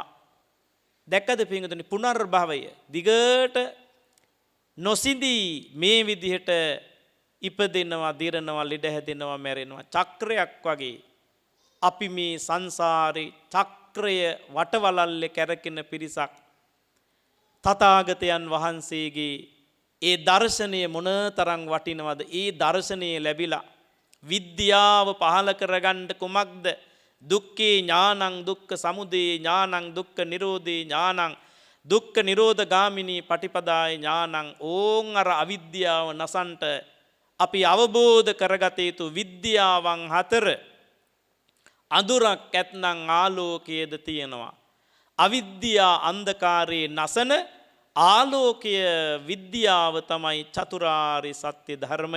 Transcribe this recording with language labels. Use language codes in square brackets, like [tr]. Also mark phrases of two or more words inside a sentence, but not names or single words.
[si] දැක්කද පිංගතුනි පුනර්භවය දිගට නොසිඳී මේ විදිහට ඉපදෙනවා, දිරනවා, ලෙඩ හැදෙනවා, මැරෙනවා චක්‍රයක් වගේ අපි මේ සංසාරේ චක්‍රය වටවලල්ලේ කැරකෙන පිරිසක්. තථාගතයන් වහන්සේගේ ඒ දර්ශනය මොනතරම් වටිනවද? ඒ දර්ශනය ලැබිලා විද්‍යාව පහල කරගන්න කුමක්ද? [pi] දුක්ඛේ ඥානං දුක්ඛ සමුදය ඥානං දුක්ඛ නිරෝධේ ඥානං දුක්ඛ නිරෝධ ගාමිනී පටිපදාය ඥානං. [si] ඕන් අර අවිද්‍යාව නසන්ට අපි අවබෝධ කරගත යුතු විද්‍යාවන් 4 අඳුරක් ඇත්නම් ආලෝකයේද තියෙනවා. අවිද්‍යා අන්ධකාරයේ නසන ආලෝකය විද්‍යාව තමයි චතුරාර්ය සත්‍ය ධර්මය.